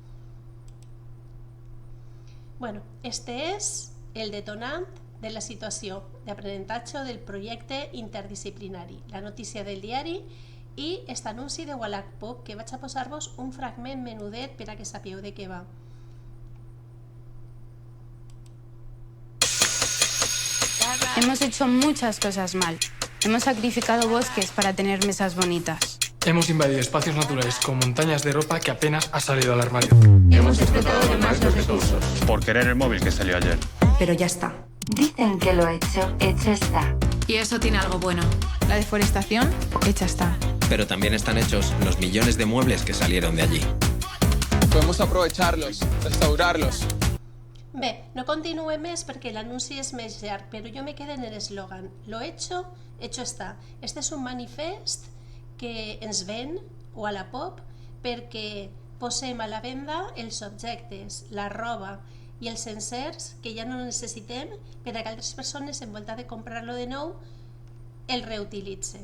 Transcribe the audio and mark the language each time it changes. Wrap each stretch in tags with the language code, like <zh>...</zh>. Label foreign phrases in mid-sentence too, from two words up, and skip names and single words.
<ca>Bueno, este és el detonant de la situació d'aprenentatge del projecte interdisciplinari, la notícia del diari i aquest anunci de Wallapop, que vaig a posar-vos un fragment menudet per a que sapigueu de què va.</ca> <es>Hemos hecho muchas cosas mal. Hemos sacrificado bosques para tener mesas bonitas. Hemos invadido espacios naturales con montañas de ropa que apenas ha salido al armario. Hemos explotado de más los recursos. Por querer el móvil que salió ayer. Pero ya está. Dicen que lo hecho está. Y eso tiene algo bueno. La deforestación, hecha está. Pero también están hechos los millones de muebles que salieron de allí. Podemos aprovecharlos, restaurarlos.</es> <ca>Bé, no continuem més perquè l'anunci és més llarg, però jo me quedo en l'eslògan.</ca> <es>Lo hecho está.</es> <ca>Este és un manifest que ens ven Wallapop perquè posem a la venda els objectes, la roba i els encerts que ja no necessitem per a que altres persones, en volta de comprar-lo de nou, el reutilitzen.</ca>